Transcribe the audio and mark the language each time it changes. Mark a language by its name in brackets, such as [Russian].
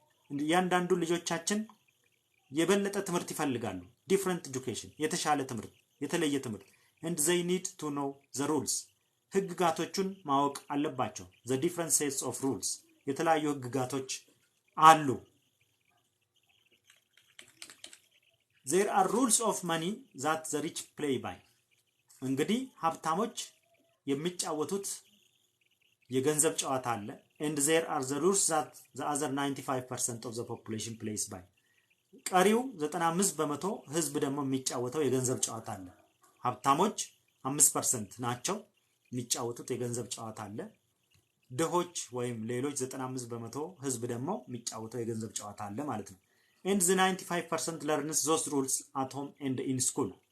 [Amharic] እያንዳንዱ ልጆቻችን የበለጠ ትምህርት ይፈልጋሉ። [English] different education [Amharic] የተሻለ ትምህርት የተለየ ትምህርት [English] and they need to know the rules. [Amharic] ህግጋቶቹን ማወቅ አለባቸው። [English] the different sets of rules [Amharic] የተለያዩ ህግጋቶች አሉ። [English] there are rules of money that the rich play by. [Amharic] እንግዲህ ሀብታሞች የሚጫወቱት የገንዘብ ጨዋታ አለ [English] and there are the rules that the other 95% of the population plays by. [Amharic] ቀሪው 95% ህዝብ ደግሞ የሚጫወተው የገንዘብ ጨዋታ አለ። ሀብታሞች 5% ናቸው የሚጫወቱት የገንዘብ ጨዋታ አለ። ድሆች ወይም ሌሎች 95% ህዝብ ደግሞ የሚጫወተው የገንዘብ ጨዋታ አለ ማለት ነው። [English] and the 95% learns those rules at home and in school.